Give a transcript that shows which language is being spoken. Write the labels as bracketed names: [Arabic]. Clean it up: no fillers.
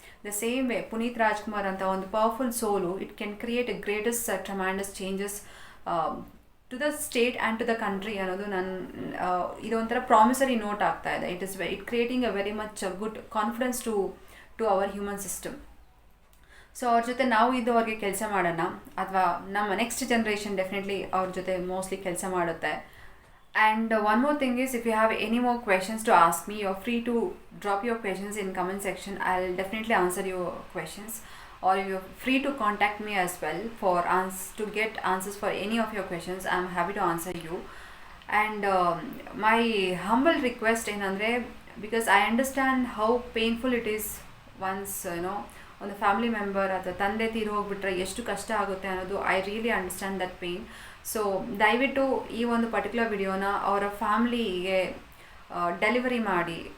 [English] the same way Puneeth Rajkumar ಅಂತ ಒಂದು powerful soul, it can create a greatest tremendous changes to the state and to the country [Kannada] ಅನ್ನೋದು ಇದೊಂಥರ promissory note ಆಗ್ತಾ ಇದೆ. [English] It creating a very much good confidence to our human system. [Kannada] So ಅವ್ರ ಜೊತೆ ನಾವು ಅವ್ರಿಗೆ ಕೆಲಸ ಮಾಡೋಣ, ಅಥವಾ ನಮ್ಮ ನೆಕ್ಸ್ಟ್ ಜನ್ರೇಷನ್ ಡೆಫಿನೆಟ್ಲಿ ಅವ್ರ ಜೊತೆ ಮೋಸ್ಟ್ಲಿ ಕೆಲಸ ಮಾಡುತ್ತೆ. [English] And one more thing is, if you have any more questions to ask me, you're free to drop your questions in comment section. I'll definitely answer your questions, or you're free to contact me as well to get answers for any of your questions. I'm happy to answer you. And my humble request [Kannada] ಏನಂದರೆ, [English] because I understand how painful it is once [Kannada] ಒಂದು family member ಅಥವಾ ತಂದೆ ತೀರಿ ಹೋಗ್ಬಿಟ್ರೆ ಎಷ್ಟು ಕಷ್ಟ ಆಗುತ್ತೆ ಅನ್ನೋದು, [English] I really understand that pain. [Kannada] So ದಯವಿಟ್ಟು ಈ ಒಂದು ಪರ್ಟಿಕ್ಯುಲರ್ ವಿಡಿಯೋನ ಅವರ ಫ್ಯಾಮ್ಲಿಗೆ ಡೆಲಿವರಿ ಮಾಡಿ.